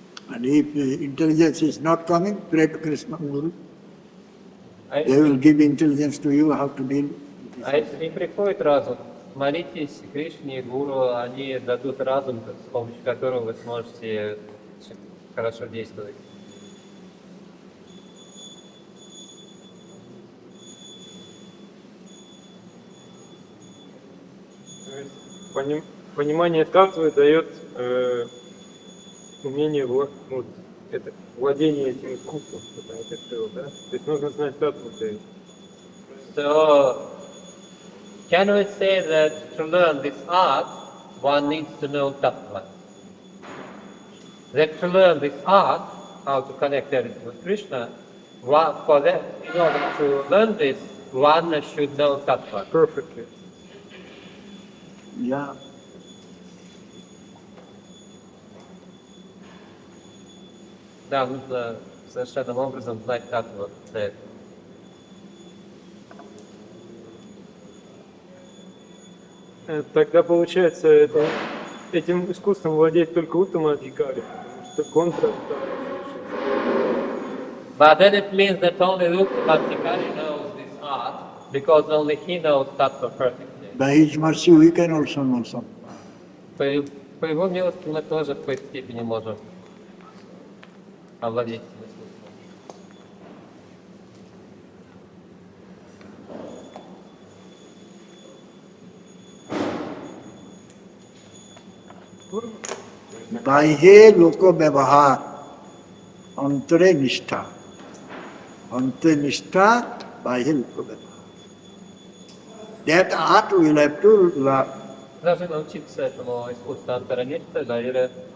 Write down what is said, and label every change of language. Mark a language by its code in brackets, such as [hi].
[en] And if intelligence is not coming, pray to Krishna Guru. [ru] А [en] They will give intelligence to you how to deal. [ru] если не приходит разум, молитесь Кришне и Гуру, они дадут разум, с помощью которого вы сможете хорошо действовать. Понимание татвы дает умение это владение этим искусством, что ты сказал, да? То есть нужно знать татву для этого. [en] So, can we say that to learn this art, one needs to know tattva? That to learn this art, how to connect everything with Krishna, for that, in order to learn this, one should know tattva. Perfectly. Yeah. [ru] Да, нужно совершенным образом знать таttva для этого. Тогда получается, этим искусством владеет только Уттама-адхикари, потому что контра. [en] But then it means that only Uttama-adhikari knows this art, because only he knows tattva perfectly. By his mercy, we can also know some. [ru] По его милости мы тоже в какой-то степени можем овладеть этим искусством. [sa] बाह्ये लोको व्यवहार अंतरे निष्ठा अंतरे निष्ठा बाह्य लोको व्यवहार [en] that art we will have to learn. [ru] Должны научиться этому искусству антараништа, Гайре,